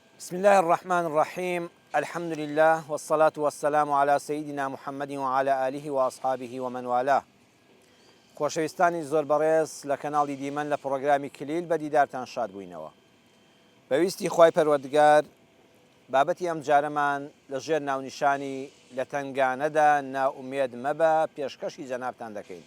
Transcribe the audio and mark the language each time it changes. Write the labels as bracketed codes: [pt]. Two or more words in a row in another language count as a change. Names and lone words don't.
[ar] بسم الله الرحمن الرحيم. الحمد لله والصلاة والسلام على سيدنا محمد وعلى آله وأصحابه ومن والاه. [ckb] خۆشەویستانی زۆر بەڕێز لە کەناڵی دیمەن لە پرۆگرامی کلیل بە دیدارتان شاد بووینەوە. بەویستی خوای پەروەردگار بابەتی ئەم جارەمان لەژێر ناونیشانی لە تەنگانەدا ناومێد مەبە پێشکەشی جەنابتان دەکەین.